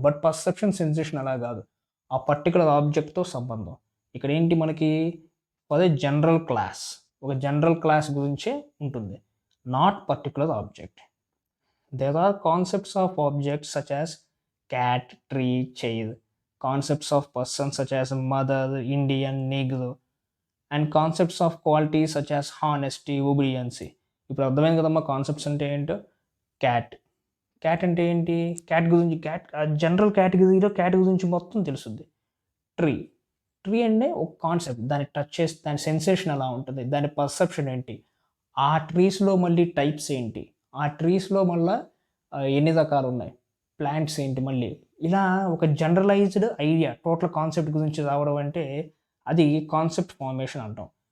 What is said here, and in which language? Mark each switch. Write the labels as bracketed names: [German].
[Telugu] But perception, sensation అలా కాదు, ఆ పర్టికులర్ ఆబ్జెక్ట్తో సంబంధం. ఇక్కడ ఏంటి మనకి? [English] for the general class, [Telugu] ఒక జనరల్ క్లాస్ గురించే ఉంటుంది, [English] Not particular object. There are concepts of objects such as cat, tree, chair. Concepts of persons such as mother, Indian, Negro. And concepts of qualities such as honesty, obedience. [Telugu] ఇప్పుడు అర్థమైంది కదమ్మా concepts అంటే ఏంటో. Cat, cat అంటే ఏంటి? Cat గురించి, cat general కేటగిరీలో cat గురించి మొత్తం తెలుస్తుంది. ట్రీ, ట్రీ అంటే ఒక కాన్సెప్ట్, దాన్ని టచ్ చేస్తే దాని సెన్సేషన్ ఎలా ఉంటుంది, దాని పర్సెప్షన్ ఏంటి, ఆ ట్రీస్లో మళ్ళీ టైప్స్ ఏంటి, ఆ ట్రీస్లో మళ్ళీ ఎన్ని రకాలు ఉన్నాయి, ప్లాంట్స్ ఏంటి, మళ్ళీ ఇలా ఒక జనరలైజ్డ్ ఐడియా టోటల్ కాన్సెప్ట్ గురించి రావడం అంటే అది కాన్సెప్ట్ ఫార్మేషన్ అంటాం.